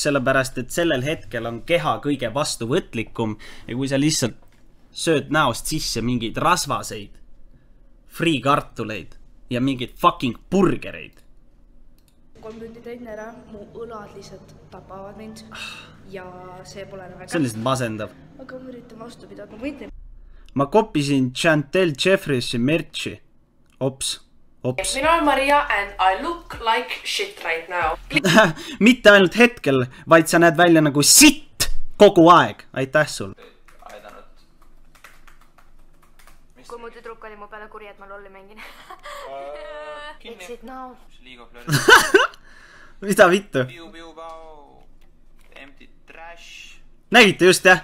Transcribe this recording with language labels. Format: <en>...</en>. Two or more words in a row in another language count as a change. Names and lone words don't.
<et>Sellepärast, et sellel hetkel on keha kõige vastuvõtlikum ja kui sa lihtsalt sööd näost sisse mingeid rasvaseid, friikartuleid ja mingeid fucking burgereid. 3 tundi trenni ära, mu õlad lihtsalt tapavad mind ja see pole väga... See on lihtsalt masendav. Aga ma üritan vastu pidada, ma võitin. Ma koppisin Chantel Jeffreysi merchi. Ops. Mina olen Maria</et> <en>and I look like shit right now.</en> <et>Mitte ainult hetkel, vaid sa näed välja nagu sitt kogu aeg. Aitäh sul. Kui mu tüdruk oli mu peale kuri, et ma lolli mängin.</et> <en>Exit now.</en> <et>Mida vittu? Nägite just jah?</et>